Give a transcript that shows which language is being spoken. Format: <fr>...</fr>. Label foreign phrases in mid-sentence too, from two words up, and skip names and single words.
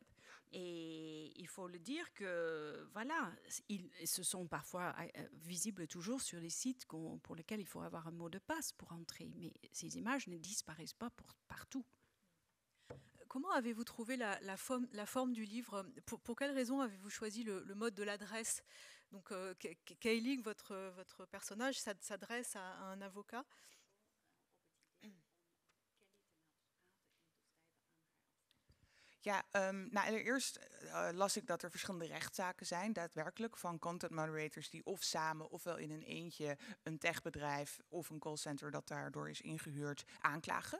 <fr>Et il faut le dire que, voilà, ce sont parfois visibles toujours sur les sites pour lesquels il faut avoir un mot de passe pour entrer. Mais ces images ne disparaissent pas partout. Comment avez-vous trouvé la forme du livre? Pour quelle raison avez-vous choisi le mode de l'adresse? Donc, Kaylee, votre personnage, s'adresse à un avocat.</fr> <nl>Ja, allereerst las ik dat er verschillende rechtszaken zijn, daadwerkelijk, van</nl> <en>content moderators</en> <nl>die of samen ofwel in een eentje een techbedrijf of een callcenter dat daardoor is ingehuurd aanklagen.</nl>